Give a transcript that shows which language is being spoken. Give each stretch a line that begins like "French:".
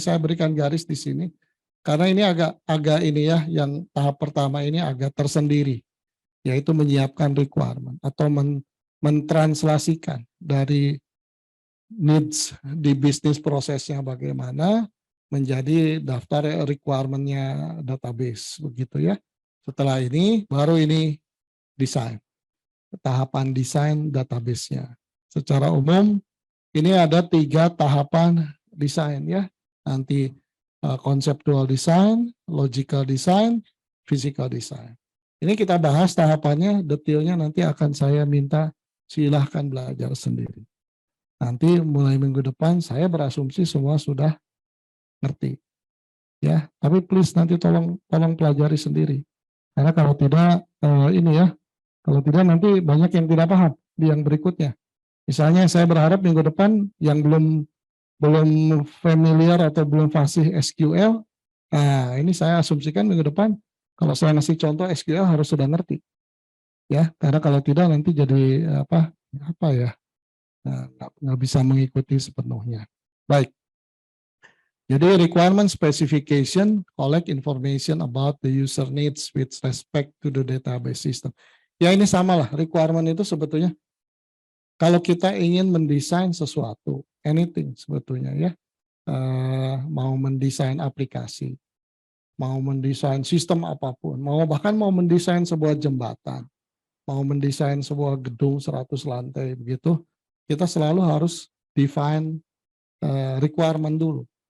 Indonesian: Saya berikan garis di sini karena ini agak ini ya, yang tahap pertama ini agak tersendiri, yaitu menyiapkan requirement atau mentranslasikan dari needs di bisnis prosesnya bagaimana menjadi daftar requirement-nya database begitu ya. Setelah ini baru ini desain, tahapan desain database-nya. Secara umum ini ada 3 tahapan desain ya. Nanti conceptual design, logical design, physical design. Ini kita bahas tahapannya, detailnya nanti akan saya minta silahkan belajar sendiri. Nanti mulai minggu depan saya berasumsi semua sudah ngerti. Ya, tapi please nanti tolong pelajari sendiri. Karena kalau tidak ini ya, kalau tidak nanti banyak yang tidak paham di yang berikutnya. Misalnya saya berharap minggu depan yang belum familiar atau belum fasih SQL, nah ini saya asumsikan minggu depan kalau saya ngasih contoh SQL harus sudah ngerti. Ya, karena kalau tidak nanti jadi apa ya, nggak bisa mengikuti sepenuhnya. Baik. Jadi
English: requirement specification collect information about the user needs with respect to the database system.
Indonesian: Ya ini sama lah, requirement itu sebetulnya kalau kita ingin mendesain sesuatu, anything sebetulnya ya, mau mendesain aplikasi, mau mendesain sistem apapun, bahkan mau mendesain sebuah jembatan, mau mendesain sebuah gedung 100 lantai begitu, kita selalu harus define requirement dulu.